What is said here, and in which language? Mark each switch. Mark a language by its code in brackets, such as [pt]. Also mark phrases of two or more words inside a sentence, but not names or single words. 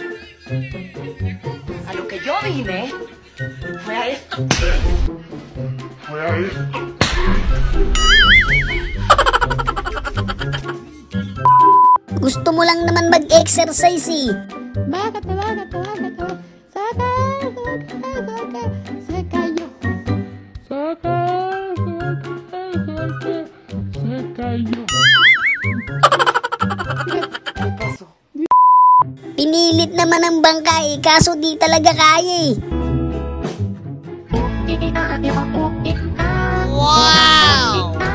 [es] A lo que yo vine fue a esto. [tl] Gusto mo lang naman mag-exercise eh. [es] Se cayó. [tl] Pinilit naman ang bangka eh, kaso di talaga kaya eh. Wow!